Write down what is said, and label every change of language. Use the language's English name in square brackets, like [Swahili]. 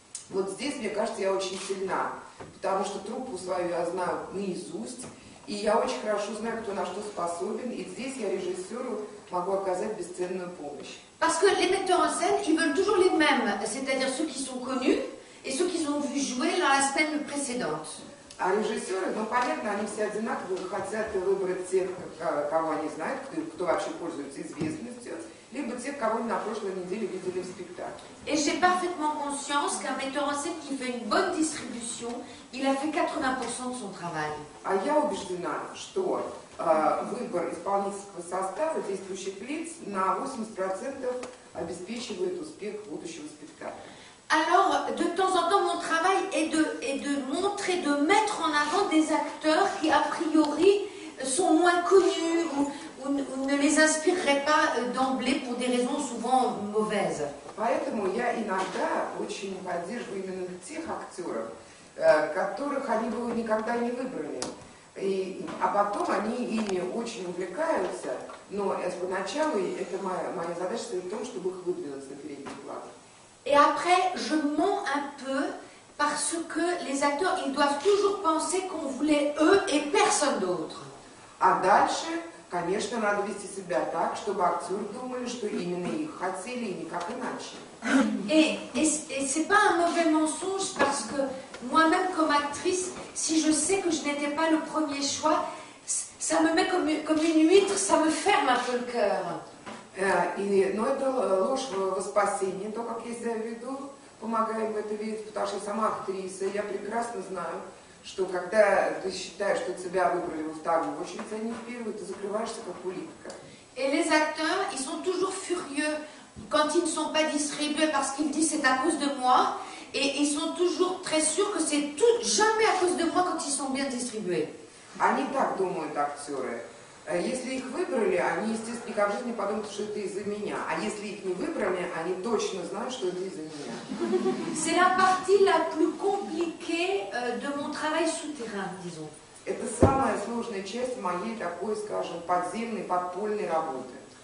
[Russian] Вот здесь, мне кажется, я очень сильна, потому что труппу свою я знаю наизусть, и я очень хорошо знаю, кто на что способен, и здесь я режиссеру могу оказать бесценную помощь. [French] Parce que les metteurs en scène, ils veulent toujours les mêmes, c'est-à-dire ceux qui sont connus et ceux qu'ils ont vu jouer dans la semaine précédente. [Russian] А режиссеры, ну понятно, они все одинаковые, хотят выбрать тех, кого они знают, кто вообще пользуется известностью, либо тех, кого они на прошлой неделе видели в спектакле. [French] Et j'ai parfaitement conscience qu'un metteur en scène qui fait une bonne distribution, il a fait 80% de son travail. [Russian] А я убеждена, что выбор исполнительского состава, действующих лиц, на 80% обеспечивает успех будущего спектакля. [French] Alors, de temps en temps, mon travail est de montrer, de mettre en avant des acteurs qui, a priori, sont moins connus ou ne les inspireraient pas d'emblée pour des raisons souvent mauvaises. [Russian] Поэтому я иногда очень поддерживаю именно тех актеров, которых они бы никогда не выбрали. А потом они ими очень увлекаются, но поначалу это моя задача состоит в том, чтобы их выдвинуть на передний план. [French] Et après, je mens un peu parce que les acteurs, ils doivent toujours penser qu'on voulait eux et personne d'autre. [Russian] А дальше, конечно, надо вести себя так, чтобы актеры думали, что именно их хотели и никак иначе. [French] Et c'est pas un mauvais mensonge parce que moi-même comme actrice, si je sais que je n'étais pas le premier choix, ça me met comme une huître, ça me ferme un peu le cœur. [Russian] Но это ложь во спасение, то, как я себя веду, помогает в это видеть, потому что я сама актриса, я прекрасно знаю, что когда ты считаешь, что тебя выбрали во вторую очередь, а не в первую, ты закрываешься как улитка. [French] Et les acteurs, ils sont toujours furieux quand ils ne sont pas distribués parce qu'ils disent c'est à cause de moi, et ils sont toujours très sûrs que c'est jamais à cause de moi quand ils sont bien distribués. [Russian] Они так думают, актеры. Если их выбрали, они, естественно, никак в жизни подумают, что это из-за меня. А если их не выбрали, они точно знают, что это из-за меня. [French] C'est la partie la plus compliquée de mon travail souterrain, disons. [Russian] Это самая сложная часть моей такой, скажем, подземной, подпольной работы.